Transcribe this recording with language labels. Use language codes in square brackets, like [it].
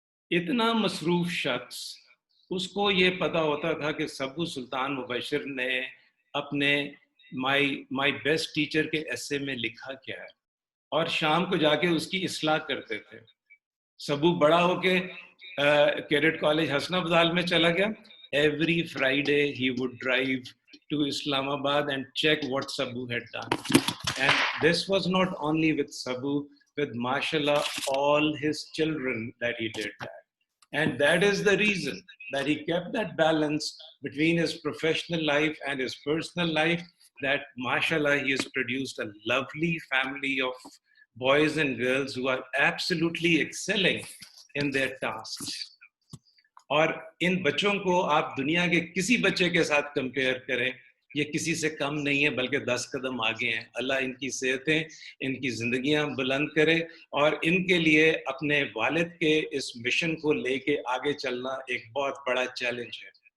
[hi] इतना मसरूफ शख्स, उसको ये पता होता था कि सबू सुल्तान मुबशर ने अपने [en] my best teacher [hi] के एसे में लिखा क्या है, और शाम को जाके उसकी इस्लाह करते थे। सबू बड़ा होके कैडेट कॉलेज हसनाबाद में चला गया। Every Friday he would drive [en] to Islamabad and check what Sabu had done. And this was not only with Sabu, with mashallah all his children that he did that. And that is the reason that he kept that balance between his professional life and his personal life, that mashallah he has produced a lovely family of boys and girls who are absolutely excelling in their tasks. [hi] और इन बच्चों को आप दुनिया के किसी बच्चे के साथ कंपेयर करें, ये किसी से कम नहीं है, बल्कि 10 कदम आगे हैं। अल्लाह इनकी सेहतें, इनकी ज़िंदगियां बुलंद करे, और इनके लिए अपने वालिद के इस मिशन को लेके आगे चलना एक बहुत बड़ा चैलेंज है।